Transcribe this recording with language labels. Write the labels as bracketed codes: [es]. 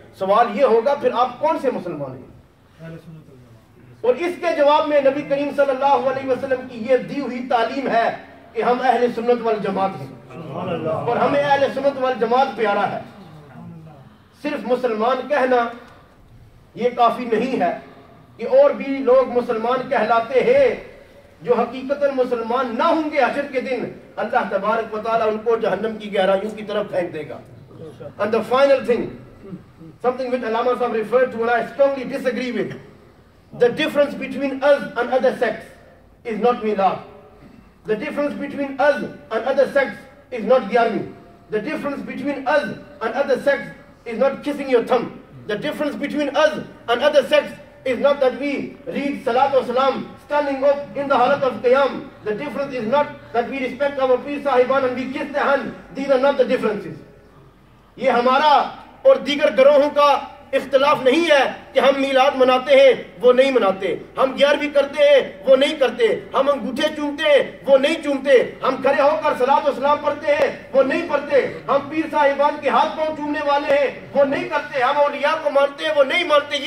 [ur] سوال یہ ہوگا پھر آپ کون سے مسلمان ہیں؟ اور اس کے جواب میں نبی کریم صلی اللہ علیہ وسلم کی یہ دی ہوئی تعلیم ہے کہ ہم اہل سنت والجماعت ہیں اور ہمیں اہل سنت والجماعت پیارا ہے. صرف مسلمان کہنا یہ کافی نہیں ہے. کہ اور بھی لوگ مسلمان کہلاتے ہیں جو حقیقتاً مسلمان نہ ہوں گے، حشر کے دن اللہ تبارک و تعالیٰ ان کو جہنم کی گہرائیوں کی طرف پھینک دے گا. [en] And the final thing, something which Allama Sahab referred to and I strongly disagree with, the difference between us and other sects is not milad. The difference between us and other sects is not gyarvi. The difference between us and other sects is not kissing your thumb. The difference between us and other sects is not that we read Salat wa Salam standing up in the halat of Qiyam. The difference is not that we respect our Peer Sahiban and we kiss their hand. These are not the differences. [ur] یہ ہمارا اور دیگر گروہوں کا اختلاف نہیں ہے کہ ہم میلاد مناتے ہیں وہ نہیں مناتے، ہم گیارہویں کرتے ہیں وہ نہیں کرتے، ہم انگوٹھے چومتے ہیں وہ نہیں چومتے، ہم کھڑے ہو کر صلاۃ و سلام پڑھتے ہیں وہ نہیں پڑھتے، ہم پیر صاحبان کے ہاتھ پاؤں چومنے والے ہیں وہ نہیں کرتے، ہم اولیاء کو مانتے ہیں وہ نہیں مانتے.